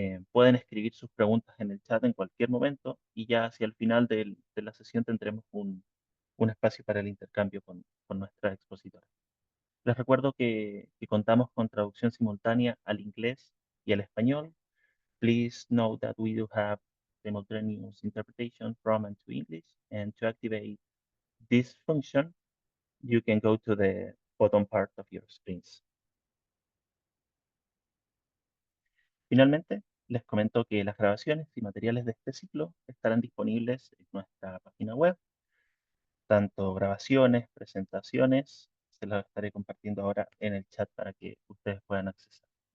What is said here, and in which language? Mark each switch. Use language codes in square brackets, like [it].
[es] Pueden escribir sus preguntas en el chat en cualquier momento y ya hacia el final de la sesión tendremos un espacio para el intercambio con nuestra expositora. Les recuerdo que contamos con traducción simultánea al inglés y al español. [en] Please note that we do have simultaneous interpretation from and to English, and to activate this function, you can go to the bottom part of your screens. [es] Finalmente, les comento que las grabaciones y materiales de este ciclo estarán disponibles en nuestra página web, tanto grabaciones, presentaciones, se las estaré compartiendo ahora en el chat para que ustedes puedan acceder.